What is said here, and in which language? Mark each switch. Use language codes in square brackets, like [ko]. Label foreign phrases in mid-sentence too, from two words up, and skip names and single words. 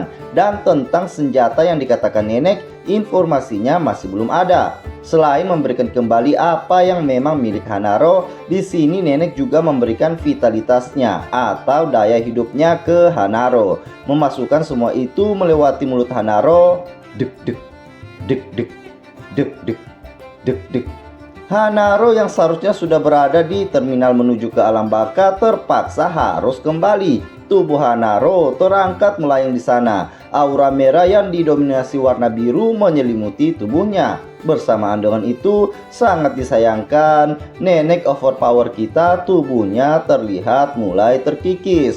[id] Dan tentang senjata yang dikatakan nenek, informasinya masih belum ada. Selain memberikan kembali apa yang memang milik Hanaro, di sini nenek juga memberikan vitalitasnya atau daya hidupnya ke Hanaro. Memasukkan semua itu melewati mulut Hanaro. Dek dek dek dek dek dek dek dek. Hanaro yang seharusnya sudah berada di terminal menuju ke alam baka terpaksa harus kembali. Tubuh Hanaro terangkat melayang di sana. Aura merah yang didominasi warna biru menyelimuti tubuhnya. Bersamaan dengan itu, sangat disayangkan, nenek overpower kita tubuhnya terlihat mulai terkikis.